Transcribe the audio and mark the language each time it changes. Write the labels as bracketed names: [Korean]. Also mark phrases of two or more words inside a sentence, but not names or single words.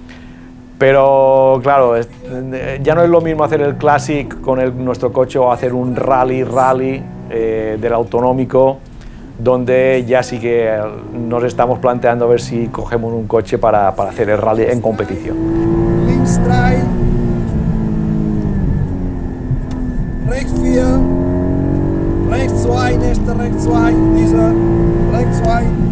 [Spanish] Pero claro, ya no es lo mismo hacer el Classic con nuestro coche o hacer un rally del autonómico, donde ya sí que nos estamos planteando a ver si cogemos un coche para hacer el rally en competición. [German] Links 3, rechts 4, rechts rechts 2, nächster rechts 2, dieser rechts 2.